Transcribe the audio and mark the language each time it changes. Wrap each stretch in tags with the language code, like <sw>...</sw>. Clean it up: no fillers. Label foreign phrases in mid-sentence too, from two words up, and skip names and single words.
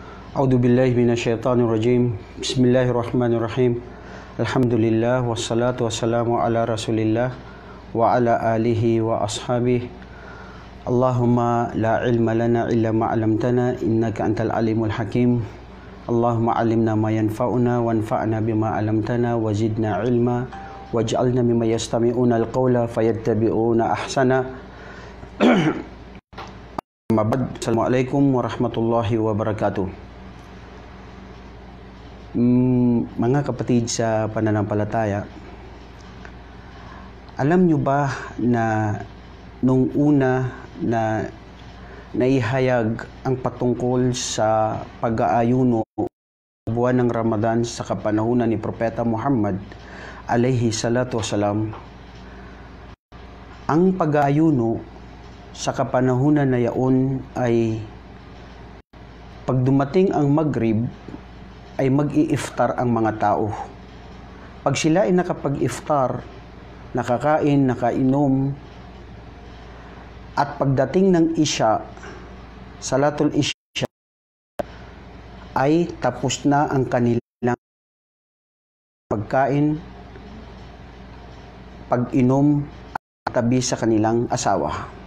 <ar>أعوذ بالله من الشيطان الرجيم. بسم الله الرحمن الرحيم. الحمد لله والصلاة والسلام على رسول الله وعلى آله وأصحابه. اللهم لا علم لنا إلا ما علمتنا إنك أنت العليم الحكيم. اللهم علمنا ما ينفعنا وانفعنا بما علمتنا وزدنا علما واجعلنا ممن يستمعون القول فيتبعون أحسنه. السلام عليكم ورحمة الله وبركاته.</ar> <tl>Mga kapatid sa pananampalataya, alam nyo ba na nung una na naihayag ang patungkol sa pag-aayuno buwan ng Ramadan sa kapanahunan ni Propeta Muhammad</tl> <ar>عليه الصلاة والسلام,</ar> <tl>ang pag-aayuno sa kapanahunan na yaon ay pag dumating ang Maghrib ay mag-i-iftar ang mga tao. Pag sila ay nakapag-iftar, nakakain, nakainom, at pagdating ng Isya,</tl> <ar>صلاة العشاء,</ar> <tl>ay tapos na ang kanilang pagkain, pag-inom, at tabi sa kanilang asawa.</tl>